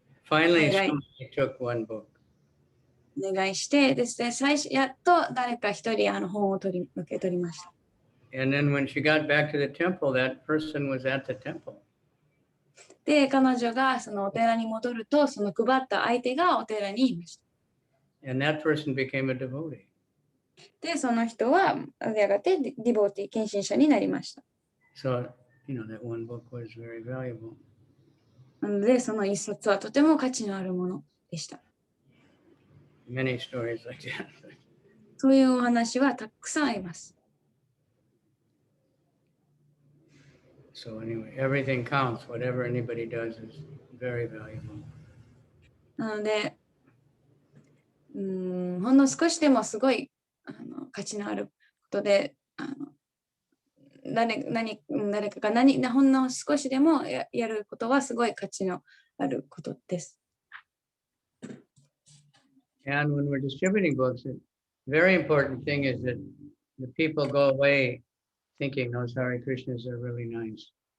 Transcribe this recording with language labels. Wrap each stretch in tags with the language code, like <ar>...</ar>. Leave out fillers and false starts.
<en>Finally, somebody took one book.</en> <ja>お願いしてですね、やっと誰か一人本を受け取りました。</ja> <en>And then when she got back to the temple, that person was at the temple.</en> <ja>で、彼女がそのお寺に戻ると、その配った相手がお寺にいました。</ja> <en>And that person became a devotee.</en> <ja>で、その人はやがてディボーティー、献身者になりました。</ja> <en>So, that one book was very valuable.</en> <ja>なので、その一冊はとても価値のあるものでした。</ja> <en>Many stories like that.</en> <ja>そういうお話はたくさんあります。</ja> <en>So anyway, everything counts. Whatever anybody does is very valuable.</en> <ja>なので、ほんの少しでもすごい価値のあることで、誰かがほんの少しでもやることはすごい価値のあることです。</ja> <en>And when we're distributing books, the very important thing is that the people go away thinking those Hare Krishnas are really nice.</en>